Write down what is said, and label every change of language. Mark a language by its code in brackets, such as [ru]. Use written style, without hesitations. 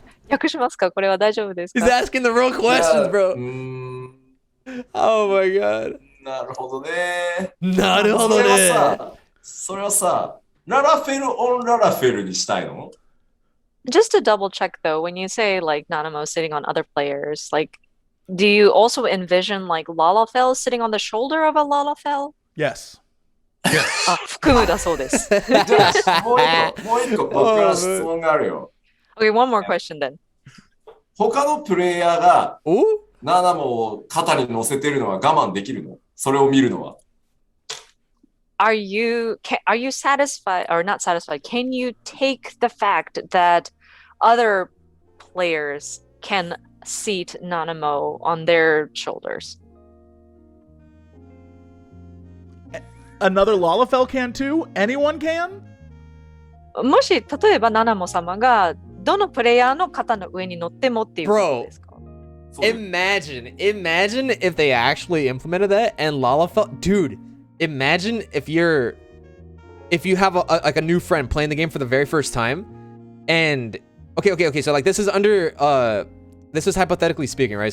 [en] He's asking the real questions, bro. Oh my god. [ja] なるほどね。なるほどね。それはさ、ララフェルオンララフェルにしたいの? [en] Just to double check though, when you say like Nanamo sitting on other players, like do you also envision like Lalafell sitting on the shoulder of a Lalafell? Yes. Yes. [ja] 含むだそうです。じゃあもう一個僕から質問があるよ。 [en] Okay, one more question then. [ja] 他のプレイヤーがナナモを肩に乗せてるのは我慢できるの？それを見るのは。 [en] Are you satisfied or not satisfied? Can you take the fact that other players can seat Nanamo on their shoulders? Another Lalafell can too? Anyone can? [ja] もし例えばナナモ様がどのプレイヤーの肩の上に乗ってもっていうことですか? [en] Imagine if they actually implemented that and Lalafell, dude. Imagine if you have a new friend playing the game for the very first time, and okay. So like this is under this is hypothetically speaking, right?